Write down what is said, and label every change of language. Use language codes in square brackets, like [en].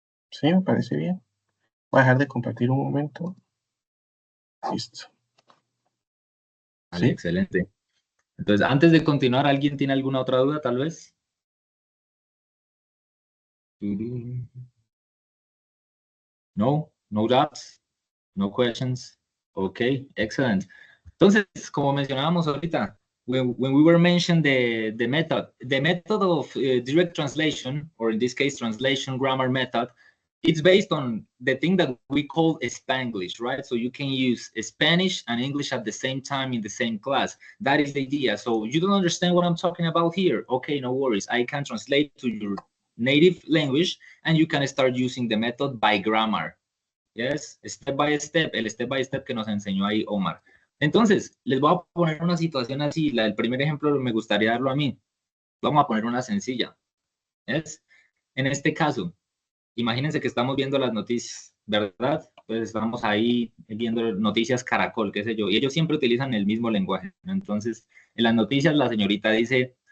[es] Sí, me parece bien. Voy a dejar de compartir un momento. Listo. Vale, ¿Sí? excelente. Entonces, antes de continuar, ¿alguien tiene alguna otra duda, tal vez? [en] No, no doubts, no questions. Okay, excellent. [es] Entonces, como mencionábamos ahorita, [en] when we were mentioning the method of direct translation, or in this case, translation grammar method, it's based on the thing that we call Spanglish, right? So you can use Spanish and English at the same time in the same class. That is the idea. So you don't understand what I'm talking about here. Okay, no worries. I can translate to your native language and you can start using the method by grammar. Yes, step by step, el step by step [es] que nos enseñó ahí Omar. Entonces, les voy a poner una situación así. El primer ejemplo me gustaría darlo a mí. Vamos a poner una sencilla. ¿Yes? En este caso, imagínense que estamos viendo las noticias, ¿verdad? Pues estamos ahí viendo noticias Caracol, qué sé yo, y ellos siempre utilizan el mismo lenguaje, ¿no? Entonces, en las noticias la señorita dice,